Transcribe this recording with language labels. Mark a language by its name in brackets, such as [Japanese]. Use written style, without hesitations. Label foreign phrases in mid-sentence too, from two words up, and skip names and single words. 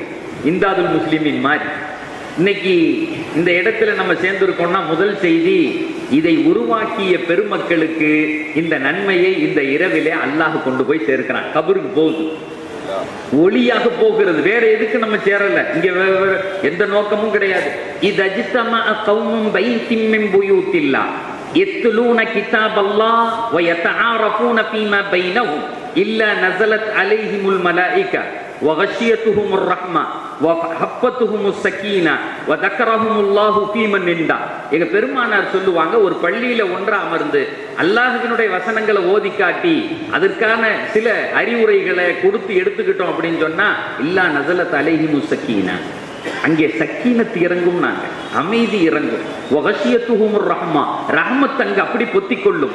[Tamil] இந்தாதுல் முஸ்லிமின் மாதிரி இன்னைக்கு இந்த இடத்துல நம்ம சேர்ந்திருக்கோம்னா முதல் செய்தி, இதை உருவாக்கிய பெருமக்களுக்கு இந்த நன்மையை இந்த இரவிலே அல்லாஹ் கொண்டு போய் சேர்க்கிறான். கபருக்கு போகுது, ஒளியாக போகிறது. வேற எதுக்கு நம்ம சேரல, இங்க எந்த நோக்கமும் கிடையாது. [Arabic] இது اجتمع قوم بيت من بيوت الله يتلون كتاب الله ويتعارفون فيما بينهم إلا نزلت عليهم الملائكة وغشيتهم الرحمة وحفتهم السكينة وذكرهم الله في من عنده. [Tamil] எங்க பெருமானார் சொல்லுவாங்க, ஒரு பள்ளியில ஒன்றா அமர்ந்து அல்லாஹ்வினுடைய வசனங்களை ஓதி காட்டி அதற்கான சில அறிவுரைகளை கொடுத்து எடுத்துக்கிட்டோம் அப்படின்னு சொன்னா, [Arabic] إلا نزلت عليهم السكينة, [Tamil] அங்கே சக்கீனத்து இறங்கும், நாங்க அமைதி இறங்கும். [Arabic] وغشيتهم الرحمة, [Tamil] ரஹ்மத் அங்க அப்படி பொத்திக் கொள்ளும்.